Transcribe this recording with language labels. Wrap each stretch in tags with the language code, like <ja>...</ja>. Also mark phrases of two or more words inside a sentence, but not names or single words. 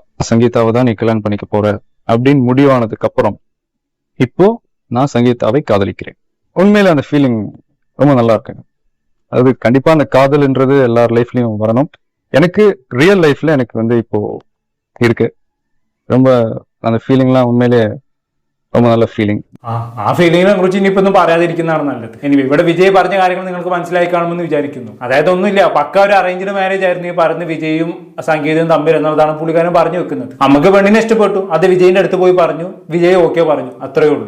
<ta>சங்கீதாவை தான் நீ கல்யாணம் பண்ணிக்க போற அப்படின்னு முடிவானதுக்கு அப்புறம் இப்போ நான் சங்கீதாவை காதலிக்கிறேன். உண்மையில அந்த ஃபீலிங் ரொம்ப நல்லா இருக்குங்க. அது கண்டிப்பா அந்த காதல்ன்றது எல்லார் லைஃப்லயும் வரணும். எனக்கு ரியல் லைஃப்ல எனக்கு வந்து இப்போ இருக்கு. ரொம்ப அந்த ஃபீலிங்லாம் உண்மையிலே ரொம்ப நல்ல ഫീലിംഗ്.</ta> <ml>ആ ഫീലിങ്ങിനെ കുറിച്ച് ഇനിയിപ്പോ ഒന്നും പറയാതിരിക്കുന്നതാണ് നല്ലത്. ഇനി ഇവിടെ വിജയ് പറഞ്ഞ കാര്യങ്ങൾ നിങ്ങൾക്ക് മനസ്സിലായി കാണുമെന്ന് വിചാരിക്കുന്നു. അതായത് ഒന്നുമില്ല, പക്ക ഒരു അറേഞ്ച്ഡ് മാരേജ് ആയിരുന്നു ഈ പറഞ്ഞ് വിജയും സംഗീതവും തമ്മിൽ എന്നുള്ളതാണ് പുള്ളിക്കാരൻ പറഞ്ഞു വെക്കുന്നത്. നമുക്ക് പെണ്ണിനെ ഇഷ്ടപ്പെട്ടു, അത് വിജയിന്റെ അടുത്ത് പോയി പറഞ്ഞു, വിജയ് ഓക്കെ പറഞ്ഞു, അത്രേ ഉള്ളൂ.</ml>